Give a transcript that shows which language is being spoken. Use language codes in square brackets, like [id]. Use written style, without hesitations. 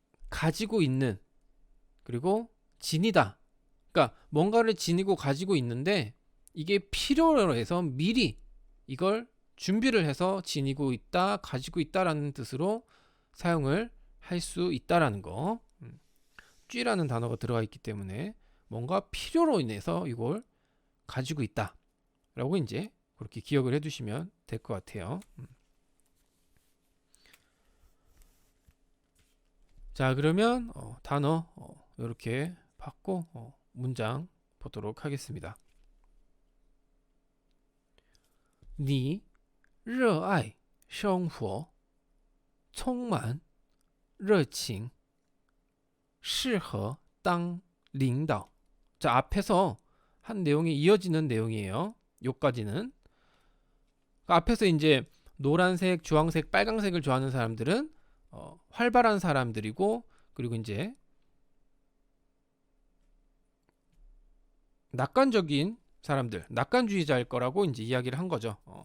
[ko] 가지고 있는 그리고 지니다 그러니까 뭔가를 지니고 가지고 있는데 이게 필요로 해서 미리 이걸 준비를 해서 지니고 있다 가지고 있다라는 뜻으로 사용을 할 수 있다라는 거 쥐라는 단어가 들어가 있기 때문에 뭔가 필요로 인해서 이걸 가지고 있다 라고 이제 그렇게 기억을 해두시면 될 것 같아요. 자 그러면 단어 이렇게 받고 문장 보도록 하겠습니다. [zh] 你热爱生活充满热情适合当领导 [ko] 자 앞에서 한 내용이 이어지는 내용이에요. 요까지는 앞에서 이제 노란색, 주황색, 빨강색을 좋아하는 사람들은 활발한 사람들이고 그리고 이제 낙관적인 사람들, 낙관주의자일 거라고 이제 이야기를 한 거죠.